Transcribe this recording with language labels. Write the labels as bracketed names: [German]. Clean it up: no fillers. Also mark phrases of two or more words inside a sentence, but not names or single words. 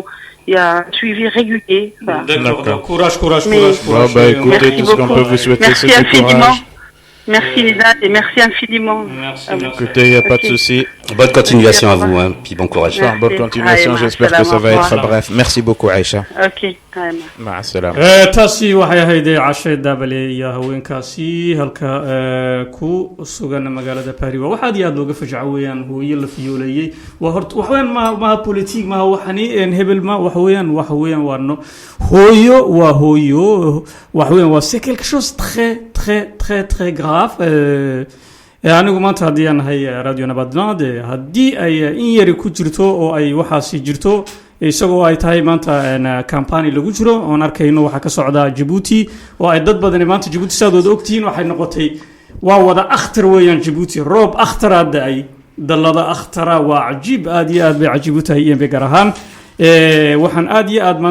[French] Il y a un suivi régulier. Voilà. D'accord. Courage. Écoutez, merci tout ce qu'on peut vous souhaiter, merci c'est infiniment. courage. Merci Lisa et merci infiniment. Merci. Écoutez, il n'y a pas de souci. Bonne continuation à vous, hein, puis bon courage. Bonne continuation, j'espère que ça va être bref. Merci beaucoup, Aïcha. Ok, [Arabic] مع السلامة. [Somali] taasi waxay ahayd cashe daabale iyo haweenkaasi halka ku sugan magaalada Paris. Waxa aad iyo aad looga fajaco weeyaan hooyo la fiyoolayay. Waa horta wax weyn ma politique ma waxani hebel ma wax weeyaan waano hooyo wax weeyaan waa [French] c'est quelque chose très grave. [Somali] anigu maanta haddii aan ahay radio nabadnaad haddii ay in yari ku jirto oo ay waxaasi jirto isagoo ay tahay maanta campaign lagu jiro oon arkayno waxa ka socda Djibouti oo ay dad badan maanta Djibouti saadooda ogtiin waxay noqotay waa wada akhtar weeyaan Djibouti roob akhtaraad ay dalada akhtara waa cajiib aad iyo aad bay cajiib u tahay in begar ahaan waxaan aad iyo aad